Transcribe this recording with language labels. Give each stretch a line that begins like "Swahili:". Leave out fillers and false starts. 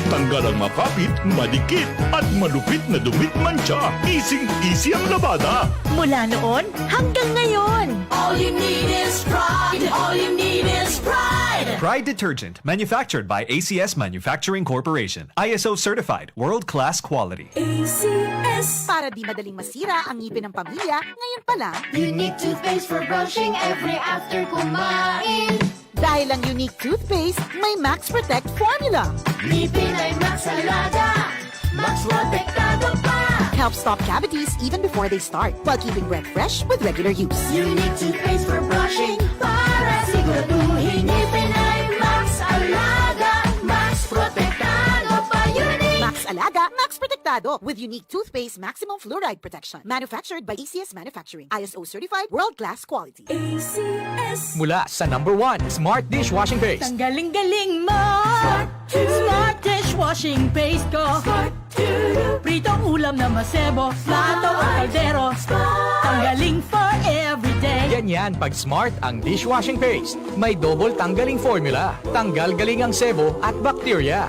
Filipino: Tanggal ang makapit, madikit, at malupit na dumit mancha. Easy ang labada. Mula noon hanggang ngayon.
English: All you need is pride. All you need is pride. Pride Detergent, manufactured by ACS Manufacturing Corporation. ISO certified, world-class quality. ACS.
Filipino: Para di madaling masira ang ngipin ng pamilya, ngayon pa lang,
English: Unique toothpaste for brushing every after kumain.
Filipino: dahil ang unique toothpaste, may Max Protect formula. Ngipin ay Max Alaga. Max Protektado pa.
English: Helps stop cavities even before they start, while keeping breath fresh with regular use. Unique toothpaste for brushing
Filipino: para siguraduhin ngipin ay Max Alaga. Max Protektado pa. Unique. Max Alaga,
English: Max Protectado with unique toothpaste maximum fluoride protection. Manufactured by ACS Manufacturing. ISO certified, world-class quality. ACS.
Filipino: Mula sa #1 Smart Dishwashing Paste. Ang galing-galing mo! Smart dishwashing paste ko! Pritong ulam na masebo, plato o kaldero. Tanggaling
English: for everyday.
Filipino: Ganyan pag Smart ang dishwashing paste. May double tanggaling formula. Tanggal galing ang sebo at bacteria.